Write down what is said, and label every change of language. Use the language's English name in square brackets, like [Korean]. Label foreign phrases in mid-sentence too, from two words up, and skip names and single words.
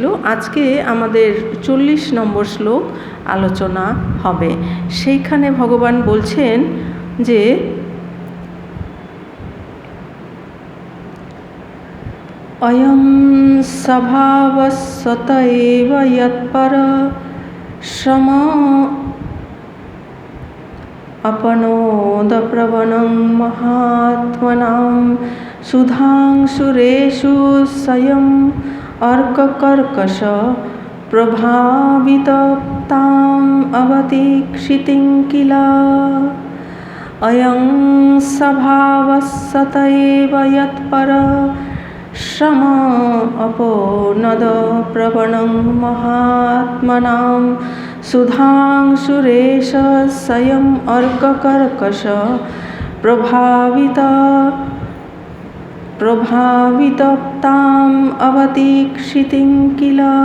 [Bangla] আজকে আমাদের 40 নম্বর শ্লোক আলোচনা হবে। সেইখানে ভগবান বলছেন যে [Sanskrit] অয়ং স্বভাবস্বত এব যৎপর শ্রম अपनोद प्रवणं महात्मनां सुधांशुरेषु स्वयम् अर्ककर्कश प्रभाविताम् अवतीक्षितिं किल अयं स्वभावस्सत एव यत्पर श्रम अपोनद प्रवणं महात्मनां सुधांशुरेष स्वयम् अर्ककर्कश प्रभाविताम् अवतीक्षितिं किल।